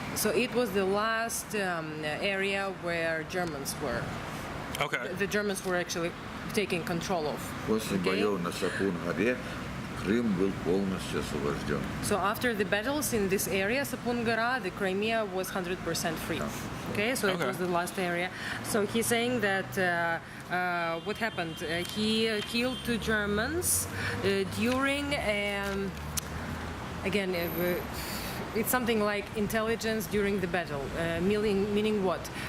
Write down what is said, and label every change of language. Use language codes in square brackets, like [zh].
[en] So it was the last area where Germans were. Okay. The Germans were actually taking control of. [ru] После боев на Сапун-горе Крым был полностью освобожден. [en] So after the battles in this area, Sapun Gora, the Crimea was 100% free. Okay, so it was the last area. So he's saying that what happened? He killed 2 Germans during, again, it's something like intelligence during the battle, meaning what?